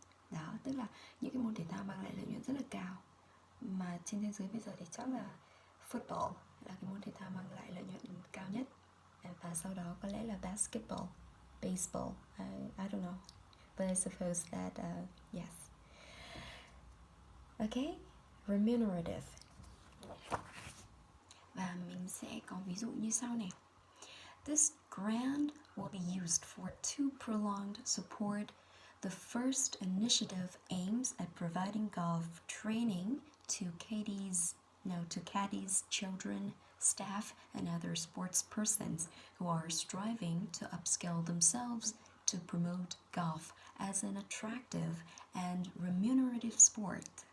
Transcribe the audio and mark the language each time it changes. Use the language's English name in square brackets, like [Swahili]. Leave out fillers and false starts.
[Vietnamese] Đó, tức là những cái môn thể thao mang lại lợi nhuận rất là cao, mà trên thế giới bây giờ thì chắc là football, là cái môn thể thao mang lại lợi nhuận cao nhất. Và sau đó có lẽ là [English] basketball, baseball, I don't know, but I suppose that yes. Okay, remunerative. [Vietnamese] Và mình sẽ có ví dụ như sau này. [English] This grant will be used for too prolonged support. The first initiative aims at providing golf training to caddies, children, staff, and other sports persons who are striving to upskill themselves to promote golf as an attractive and remunerative sport.